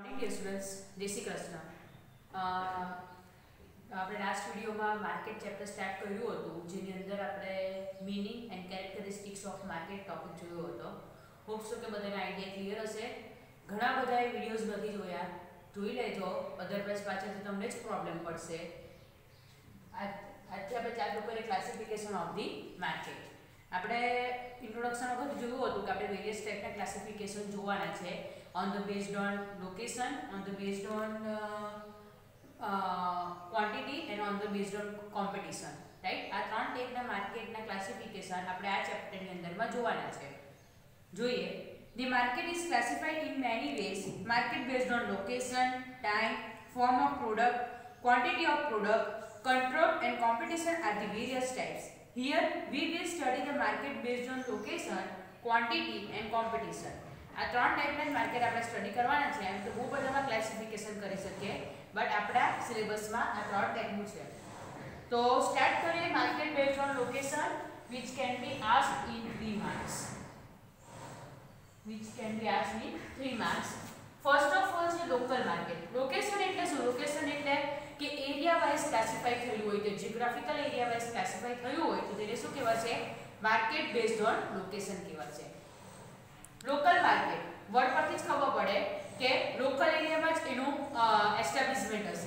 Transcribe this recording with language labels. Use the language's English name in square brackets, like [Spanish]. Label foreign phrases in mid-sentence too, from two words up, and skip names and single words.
[English] Morning dear students, [Hindi] जय श्री कृष्ण। [Gujarati] આપણે લાસ્ટ વિડિયોમાં [English] market chapter start [Gujarati] કર્યું હતું, જેની અંદર આપણે [English] meaning and characteristics of market topic [Gujarati] જોયો હતો. [English] hope so [Gujarati] કે બધાને [English] idea clear [Gujarati] હશે. ઘણા બધાએ વિડિયોઝ નથી જોયા, જોઈ લેજો, અધરવાઇઝ પાછળથી તમને જ પ્રોબ્લેમ પડશે. આજે આપણે ચાલુ કરીએ [English] classification of the market. [Gujarati] આપણે ઇન્ટ્રોડક્શન વખત જોયું હતું કે આપણે વેરિયસ ટાઈપના ક્લાસિફિકેશન જોવાના છે. [English] On the based on location, on the based on quantity and on the based on competition, right? [Gujarati] આ ત્રણ ટાઈપના માર્કેટના ક્લાસિફિકેશન આપણે આ ચેપ્ટરની અંદરમાં જોવાના છે. જોઈએ. [English] The market is classified in many ways. Market based on location, time, form of product, quantity of product, control and competition are the various types. Here we will study the market based on location, quantity and competition. [Gujarati] આ ત્રણ ટાઈપના માર્કેટ આપણે સ્ટડી કરવાના છે. એમ તો બહુ બધામાં ક્લાસિફિકેશન કરી શકીએ, બટ આપણા સિલેબસમાં આ ત્રણ ટાઈપનું છે. તો સ્ટાર્ટ કરીએ [English] market based on location, which can be asked in 3 marks. Which can be asked in 3 marks. First of all [Gujarati] છે [English] local market. [Gujarati] લોકેશન એટલે શું? લોકેશન એટલે કે [English] area wise [Gujarati] ક્લાસિફાઈ થયું હોય, તો [English] geographical area wise [Gujarati] ક્લાસિફાઈ થયું હોય તો તેને શું કહેવાશે? [English] market based on location [Gujarati] કહેવાશે. [English] local market word [Gujarati] પરથી જ ખબર પડે કે લોકલ એરિયામાં જ એનું એસ્ટાબ્લિશમેન્ટ હશે.